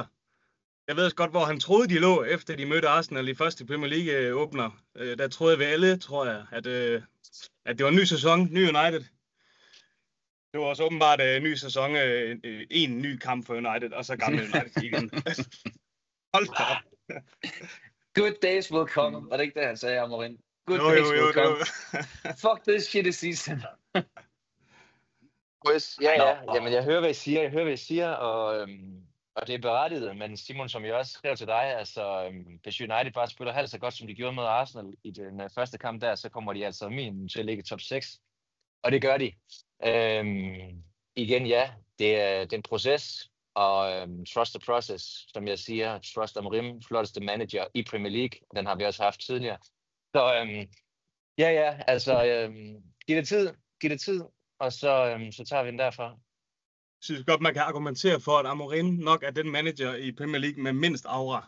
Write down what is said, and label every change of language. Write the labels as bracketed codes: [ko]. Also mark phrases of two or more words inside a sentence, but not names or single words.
[da] Jeg ved også godt, hvor han troede, de lå, efter de mødte Arsenal i første Premier League åbner. Der troede vi alle, tror jeg, at det var en ny sæson, ny United. Det var også åbenbart en ny sæson, en ny kamp for United, og så gamle United igen. Hold da op. [en] Good days will come. [da] Var det ikke det, han sagde, Amorim? [en] Good days will come. Fuck this shit season. [da] Ja. Jamen, jeg hører, hvad I siger, og det er berettiget. Men Simon, som jeg også skrev til dig, altså, hvis United bare spiller halvt så godt, som de gjorde med Arsenal i den første kamp der, så kommer de altså minimum til at ligge i top 6. Og det gør de. Igen, ja, det er en proces, og [en] trust the process, [da] som jeg siger, trust Amorim, flotteste manager i Premier League, den har vi også haft tidligere. Så altså, giv det tid, og så tager vi den derfra. Jeg synes godt, man kan argumentere for, at Amorim nok er den manager i Premier League med mindst aura.